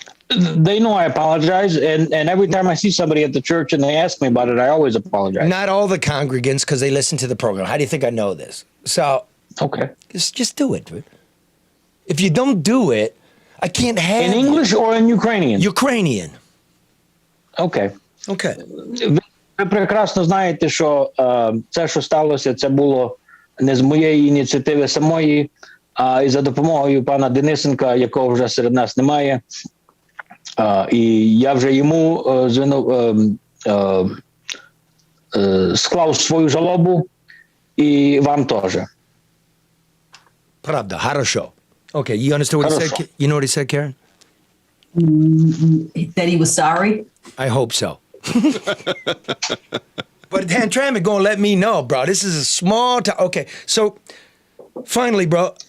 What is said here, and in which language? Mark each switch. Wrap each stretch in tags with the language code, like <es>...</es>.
<en>They know I apologize, and every time I see somebody at the church and they ask me about it, I always apologize. Not all the congregants, because they listen to the program. How do you think I know this? So, okay, just do it, dude. If you don't do it, I can't have in English or in Ukrainian. Ukrainian. Okay. Okay.</en> <uk>Ви прекрасно знаєте, що це, що сталося, це було не з моєї ініціативи самої, а і за допомогою пана Денисенка, якого вже серед нас немає. І я вже йому склав свою жалобу, і вам теж.</uk> <ru>Правда, хорошо.</ru> <en>Okay, you understand what he said? You know what he said, Karen? That he was sorry. I hope so. But Dan Trammett gonna let me know, bro. This is a small town. Okay, so finally, bro.</en>